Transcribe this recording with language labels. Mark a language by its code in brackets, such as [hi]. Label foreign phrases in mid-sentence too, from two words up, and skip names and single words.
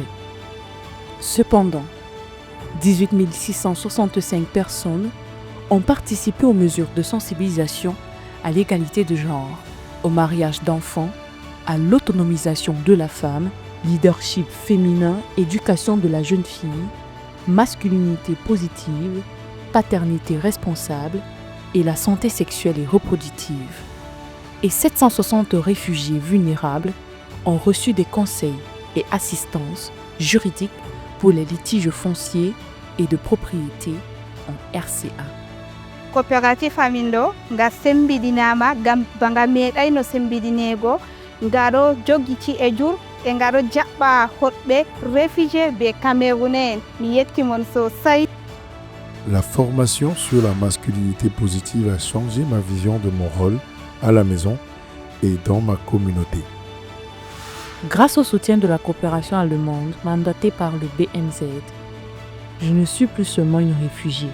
[fr] Cependant, 18 665 personnes ont participé aux mesures de sensibilisation à l'égalité de genre, au mariage d'enfants, à l'autonomisation de la femme, leadership féminin, éducation de la jeune fille, masculinité positive, paternité responsable et la santé sexuelle et reproductive. et 760 réfugiés vulnérables ont reçu des conseils et assistances juridiques pour les litiges fonciers et de propriété en RCA. [ff] Coopérative Amindo nga sembidinama gam banga meɗayno sembidinego ngaro joggiti e jur e ngaro jaɓɓa hoɗɓe réfugié be camerounais mi yettimon sosai. [fr] La formation sur la masculinité positive a changé ma vision de mon rôle à la maison et dans ma communauté. Grâce au soutien de la coopération allemande mandatée par le BMZ, je ne suis plus seulement une réfugiée.